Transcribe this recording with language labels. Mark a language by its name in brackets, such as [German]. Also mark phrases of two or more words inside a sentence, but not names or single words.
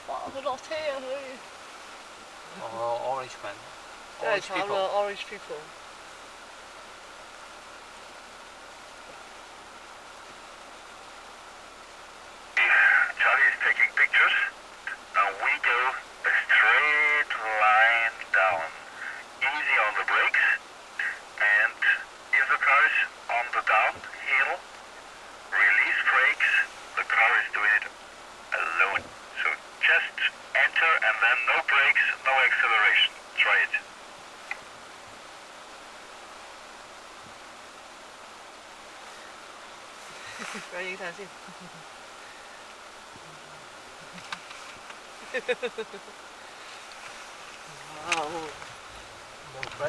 [Cantonese] 佢落車啊佢。哦，Orange Man。真係慘啦 ， [English] Orange people。 Charlie is taking pictures. Now we go a straight line down. Easy on the brakes. And if the car is on the downhill, release brakes. The car is doing it alone. So just enter and then no brakes, no acceleration. Try it. [Cantonese] 俾影相先。哇！冇 break。